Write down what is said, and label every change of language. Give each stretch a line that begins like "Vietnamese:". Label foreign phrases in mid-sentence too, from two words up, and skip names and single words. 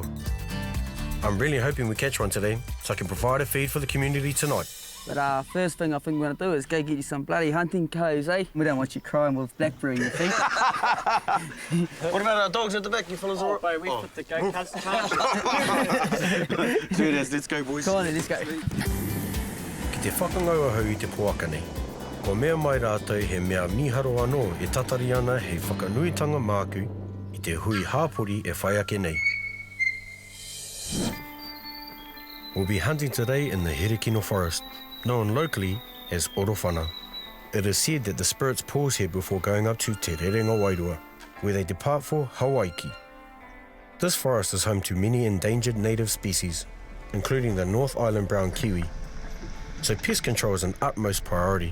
English: I'm really hoping we catch one today, so I can provide a feed for the community tonight. But first thing I think we're going to do is go get you some bloody hunting coats, eh? We don't want you crying with blackberry in your feet. What about our dogs at the back, you fellas? Oh, boy, we put the goat cubs to Do this, let's go, boys. Come on then, let's go.
Māori: Ki te whakangaua hau I te puaka nei. Ko mea mai rātou he mea miharo anō e tatari ana hei whakanuitanga māku I te hui hāpori e whai ake nei.
English: We'll be hunting today in the Herekino forest, known locally as Orowhana. It is said that the spirits pause here before going up to Te Rerenga Wairua, where they depart for Hawaiki. This forest is home to many endangered native species, including the North Island brown kiwi, so pest control is an utmost priority.